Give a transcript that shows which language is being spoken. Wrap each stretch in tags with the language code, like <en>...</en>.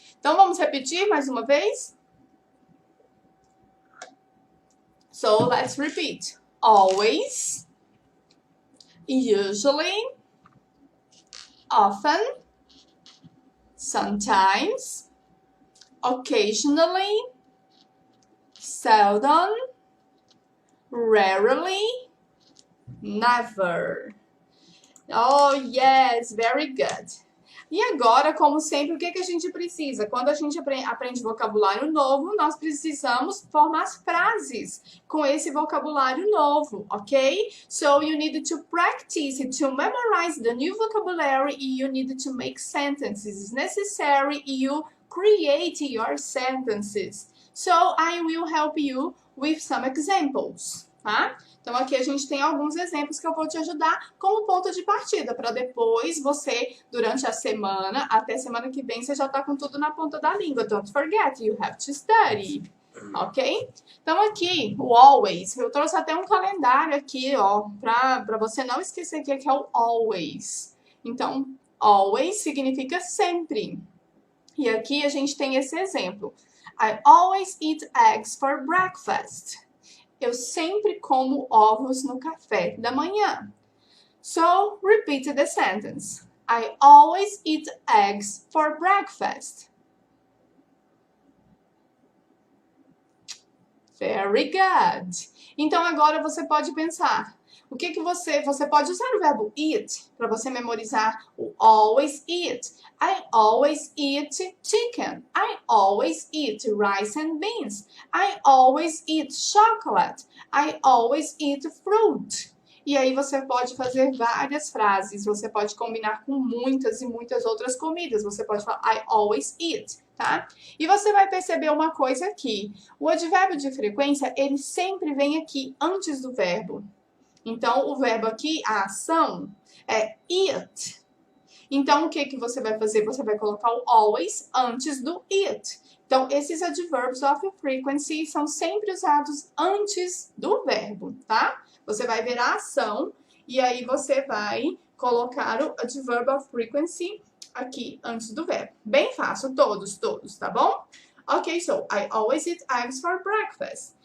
<pt>Então, vamos repetir mais uma vez?</pt> <en>So, let's repeat. Always, usually, often, sometimes, occasionally, seldom, rarely, never. Oh, yes, very good.</en> <pt>E agora, como sempre, o que a gente precisa? Quando a gente aprende vocabulário novo, nós precisamos formar frases com esse vocabulário novo, ok?</pt> <en>So, you need to practice to memorize the new vocabulary and you need to make sentences. It's necessary you create your sentences. So, I will help you with some examples, tá?</en> <pt>Então, aqui a gente tem alguns exemplos que eu vou te ajudar como ponto de partida, para depois você, durante a semana, até semana que vem, você já tá com tudo na ponta da língua.</pt> <en>Don't forget, you have to study, ok?</en> <pt>Então, aqui, o always, eu trouxe até um calendário aqui, ó, para você não esquecer que é o always. Então, always significa sempre. E aqui a gente tem esse exemplo.</pt> <en>I always eat eggs for breakfast.</en> <pt>Eu sempre como ovos no café da manhã.</pt> <en>So, repeat the sentence. I always eat eggs for breakfast. Very good.</en> <pt>Então, agora você pode pensar. O que você pode usar o verbo eat para você memorizar o always eat.</pt> <en>I always eat chicken. I always eat rice and beans. I always eat chocolate. I always eat fruit.</en> <pt>E aí você pode fazer várias frases. Você pode combinar com muitas e muitas outras comidas. Você pode falar</pt> <en>I always eat,</en> <pt>tá? E você vai perceber uma coisa aqui. O advérbio de frequência, ele sempre vem aqui antes do verbo. Então, o verbo aqui, a ação, é eat. Então, o que você vai fazer? Você vai colocar o always antes do it. Então, esses adverbs of frequency são sempre usados antes do verbo, tá? Você vai ver a ação e aí você vai colocar o adverb of frequency aqui antes do verbo. Bem fácil, todos, tá bom?</pt> <en>Ok, so, I always eat eggs for breakfast.</en>